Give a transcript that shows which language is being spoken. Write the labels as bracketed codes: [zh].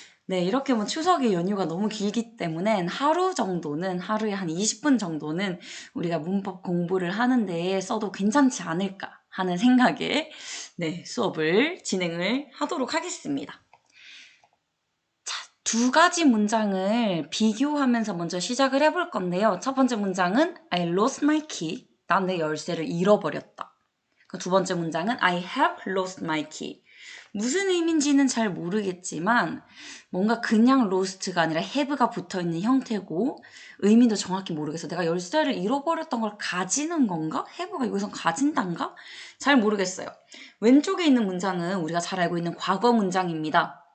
[ko] 네, 이렇게 뭐 추석의 연휴가 너무 길기 때문에 하루에 한 20분 정도는 우리가 문법 공부를 하는데 써도 괜찮지 않을까 하는 생각에 네, 수업을 진행을 하도록 하겠습니다. 자, 두 가지 문장을 비교하면서 먼저 시작을 해볼 건데요. 첫 번째 문장은 [en] I lost my key. [ko] 난 내 열쇠를 잃어버렸다. 두 번째 문장은 [en] I have lost my key. [ko] 무슨 의미인지는 잘 모르겠지만 뭔가 그냥 lost가 아니라 have가 붙어있는 형태고 의미도 정확히 모르겠어. 내가 열쇠를 잃어버렸던 걸 가지는 건가? have가 여기서 가진단가? 잘 모르겠어요. 왼쪽에 있는 문장은 우리가 잘 알고 있는 과거 문장입니다.